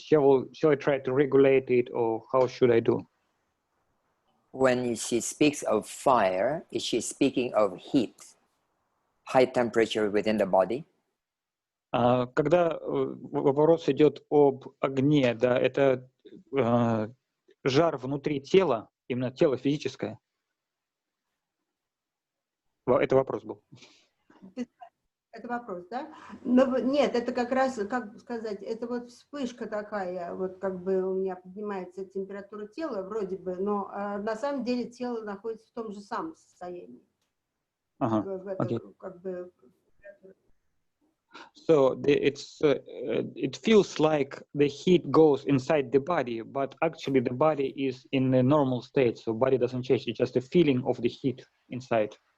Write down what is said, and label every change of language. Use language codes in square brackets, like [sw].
[en] Shall I try to regulate it, or how should I do? When she speaks of fire, is she speaking of heat, high temperature within the body? [ru] Когда вопрос идет об огне, да, это жар внутри тела, именно тело физическое. Это вопрос был. Это вопрос, да? Но нет, это как раз, как сказать, это вот вспышка такая, вот как бы у меня поднимается температура тела, вроде бы, но на самом деле тело находится в том же самом состоянии. Как бы... [en] So it feels like the heat goes inside the body, but actually the body is in a normal state, so body doesn't change, it's just a feeling of the heat inside.